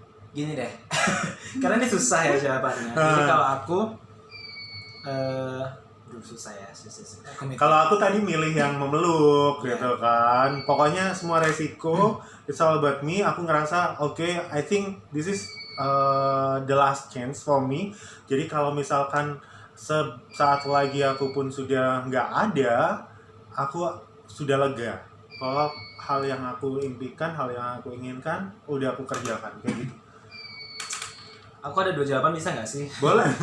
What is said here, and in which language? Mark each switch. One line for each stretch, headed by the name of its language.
Indonesian: Gini deh. Karena ini susah ya jawabannya. Jadi kalau aku susah ya. Kalau aku tadi milih yang memeluk gitu kan. Pokoknya semua resiko,
English: it's all about me.
Indonesian: Aku ngerasa
English: I think this is the last chance for me.
Indonesian: Jadi kalau misalkan saat lagi aku pun sudah nggak ada, aku sudah lega. Kalau hal yang aku impikan, hal yang aku inginkan, udah aku kerjakan kayak gitu. Aku ada 2 jawaban, bisa nggak sih? Boleh.